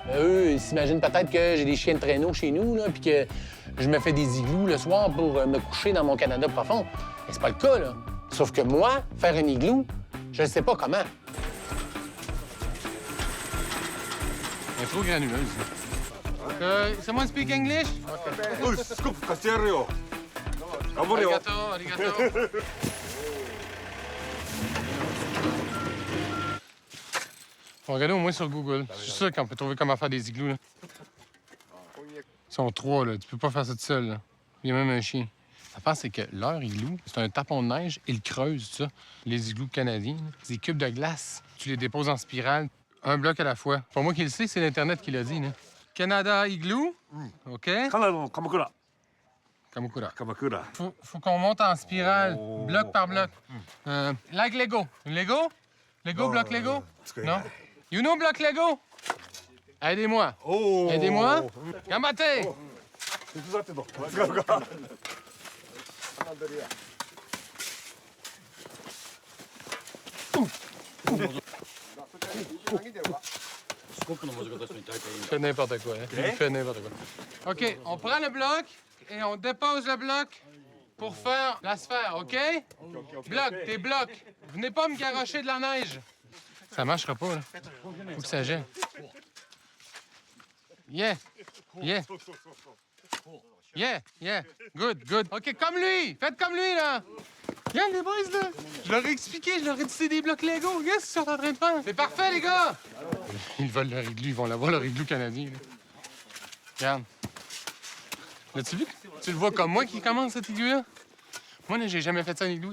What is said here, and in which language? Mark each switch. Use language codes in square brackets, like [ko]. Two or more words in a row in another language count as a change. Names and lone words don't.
[fr] Eux, ils s'imaginent peut-être que j'ai des chiens de traîneau chez nous, là, puis que je me fais des igloos le soir pour me coucher dans mon Canada profond. Mais c'est pas le cas, là. Sauf que moi, faire un igloo, je ne sais pas comment. Elle est trop granuleuse. [en] Someone speak English? Uy, scoop, [fr] Castiero. Gabriel. [ja] ありがとう、ありがとう. [fr] Faut regarder au moins sur Google. Je suis sûr qu'on peut trouver comment faire des igloos, là. Ils sont trois, là. Tu peux pas faire ça tout seul, là. Il y a même un chien. L'affaire, c'est que leur igloo, c'est un tapon de neige. Ils creusent, ça. Les igloos canadiens, là, c'est des cubes de glace. Tu les déposes en spirale, un bloc à la fois. Pour moi qui le sais, c'est l'Internet qui l'a dit, là. Canada Igloo, OK? [ja] カナダ、かまくら. Kamakura. Kamakura. [fr] Faut qu'on monte en spirale, Oh. bloc par bloc. [en] Like Lego. Lego? Lego, [fr] bloc Lego? Non? [en] You know [fr] bloc Lego? Aidez-moi. Oh. Aidez-moi. Gambate! [ja] 手伝ってんの。違うか。 [fr] Je fais n'importe quoi. Hein? Je fais n'importe quoi. OK, on prend le bloc et on dépose le bloc pour faire la sphère, OK? Bloc, tes blocs. Venez pas me garrocher de la neige. Ça marchera pas, là. Faut que ça gèle. [en] Yeah. Yeah. Yeah, yeah. Good, good. [fr] OK, comme lui. Faites comme lui, là. Regarde, les boys, là. Je leur ai expliqué, je leur ai dit c'est des blocs Lego. Regarde ce qu'ils sont en train de faire. C'est parfait, les gars. Ils veulent leur igloo, ils vont l'avoir, leur igloo canadien, là. Regarde. L'as-tu vu? Tu le vois comme moi qui commence cet igloo-là? Moi, là, j'ai jamais fait ça en igloo.